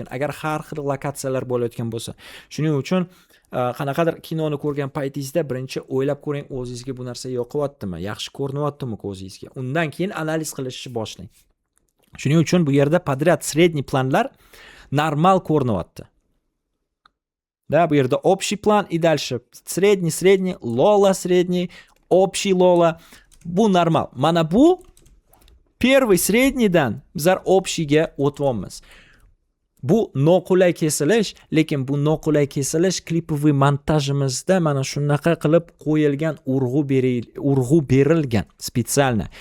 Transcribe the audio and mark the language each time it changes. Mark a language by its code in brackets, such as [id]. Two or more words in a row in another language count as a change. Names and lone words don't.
[uz] Agar har xil lokatsiyalar bo'layotgan bo'lsa. Shuning uchun qanaqadir kinoni ko'rgan paytingizda birinchi o'ylab ko'ring, o'zingizga bu narsa yoqyaptimi, yaxshi ko'rinyaptimi ko'zingizga. Undan keyin analiz qilishni boshlang. Shuning uchun bu yerda podryad средний planlar normal ko'rinyapti. [ru] Да, [uz] bu yerda [ru] общий план и дальше средний, лола средний, общий лола. [uz] Bu normal. Mana bu [ru] первый среднийdan [uz] bizlar общийga o'tyapmiz. Bu noqulay kesilish, lekin bu noqulay kesilish klipoviy montajimizda mana shunaqa qilib qo'yilgan, urg'u berilgan spesialni.